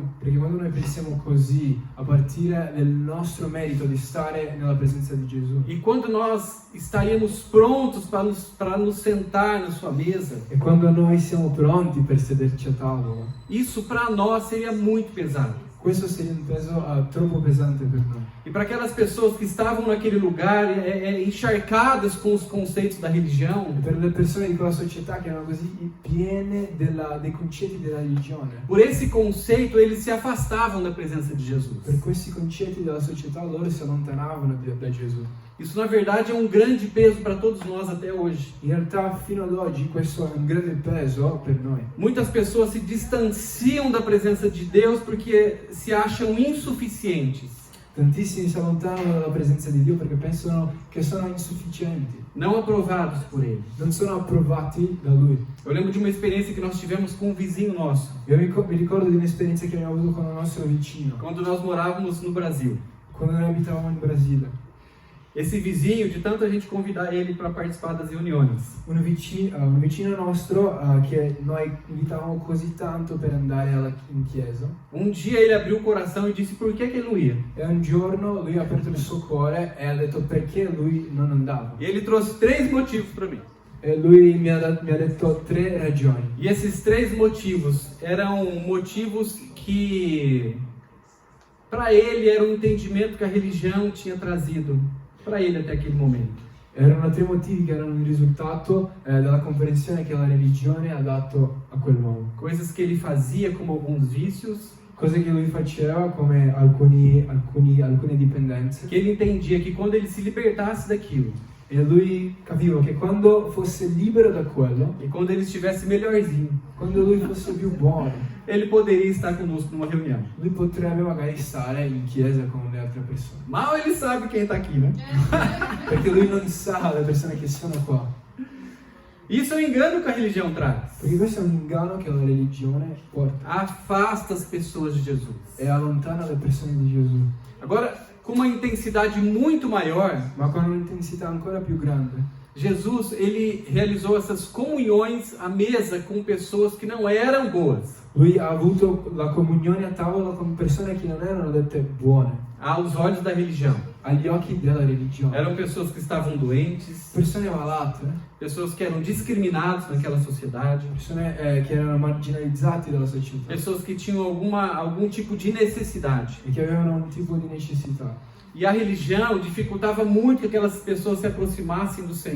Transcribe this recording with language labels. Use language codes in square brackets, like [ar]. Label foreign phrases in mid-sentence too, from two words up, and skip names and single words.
[it] Perché quando noi pensiamo così, a partire dal nostro merito di stare nella presenza di Gesù, [pt] e quando nós estaríamos prontos para nos sentar na sua mesa, [it] e quando noi siamo pronti per sederci a tavola, [pt] isso para nós seria muito pesado. [it] questo seria un peso troppo pesante per noi. [pt] E para aquelas pessoas que estavam naquele lugar encharcadas com os conceitos da religião, [it] E per le persone di quella società che erano così piene dei concetti della religione, [pt] por esse conceito eles se afastavam da presença de Jesus. [it] per questi concetti della società loro si allontanavano da Gesù. [pt] Isso na verdade é um grande peso para todos nós até hoje. [it] In realtà fino ad oggi questo è un grande peso per noi. [pt] Muitas pessoas se distanciam da presença de Deus porque se acham insuficientes, [it] Tantissimi si allontanano dalla presenza di Dio perché pensano che sono insufficienti, [pt] não aprovados por Ele. [it] non sono approvati da Lui. [pt] Eu lembro de uma experiência que nós tivemos com um vizinho nosso, [it] Io mi ricordo di un'esperienza che abbiamo avuto con un nostro vicino, [pt] quando nós morávamos no Brasil. [it] quando noi abitavamo in Brasile. [pt] Esse vizinho, de tanta gente convidar ele para participar das reuniões, [it] Un vicino nostro che noi invitavamo così tanto per andare in chiesa, [pt] um dia ele abriu o coração e disse por que ele não ia. [it] e un giorno lui ha aperto il suo cuore e ha detto perché lui non andava. [pt] E ele trouxe 3 motivos para mim. [it] E lui mi ha detto 3 ragioni. [pt] E esses 3 motivos eram motivos que, para ele, era um entendimento que a religião tinha trazido para ele até aquele momento. [it] Erano 3 motivi che erano il risultato della comprensione che la religione ha dato a quell'uomo. [pt] Coisas que ele fazia, como alguns vícios, [it] Cose che lui faceva come alcune dipendenze. [pt] que ele entendia que quando ele se libertasse daquilo, [it] E lui capiva che quando fosse libero da quello, [pt] e quando ele estivesse melhorzinho, [it] quando lui fosse più buono, [pt] ele poderia estar conosco numa reunião. [it] lui potrebbe magari stare in chiesa con le altre persone. [pt] Mal ele sabe quem está aqui, né? [it] Perché lui non sa le persone che sono qua. [pt] Isso é um engano que a religião traz. [it] Perché questo è un inganno che la religione porta [pt] Afasta as pessoas de Jesus. [it] e allontana le persone di Gesù. [pt] Agora, com uma intensidade muito maior, [it] Ma con un'intensità ancora più grande, [pt] Jesus, ele realizou essas comunhões à mesa com pessoas que não eram boas, [it] lui ha avuto la comunione a tavola con persone che non erano dette buone [pt] aos olhos da religião. [it] agli occhi della religione. [pt] Eram pessoas que estavam doentes, [it] Persone malate, [pt] pessoas que eram discriminadas naquela sociedade, [it] persone che erano marginalizzate dalla società [pt] pessoas que tinham algum tipo de necessidade. [it] e che avevano un tipo di necessità. [pt] E a religião dificultava muito que aquelas pessoas se aproximassem do Senhor.